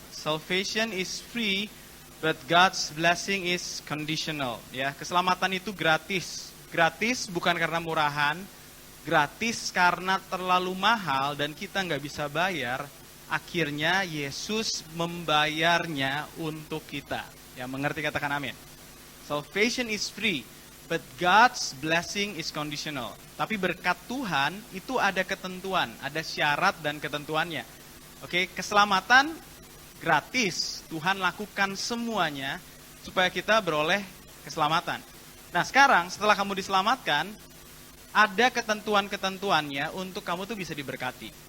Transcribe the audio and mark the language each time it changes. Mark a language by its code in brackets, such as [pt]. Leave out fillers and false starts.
[en] Salvation is free, but God's blessing is conditional. [id] Ya, keselamatan itu gratis. Gratis bukan karena murahan, gratis karena terlalu mahal dan kita nggak bisa bayar. Akhirnya Yesus membayarnya untuk kita. Ya, mengerti katakan amin. [en] Salvation is free, but God's blessing is conditional. [id] Tapi berkat Tuhan itu ada ketentuan, ada syarat dan ketentuannya. Oke, keselamatan gratis. Tuhan lakukan semuanya supaya kita beroleh keselamatan. Nah, sekarang setelah kamu diselamatkan, ada ketentuan-ketentuannya untuk kamu tuh bisa diberkati.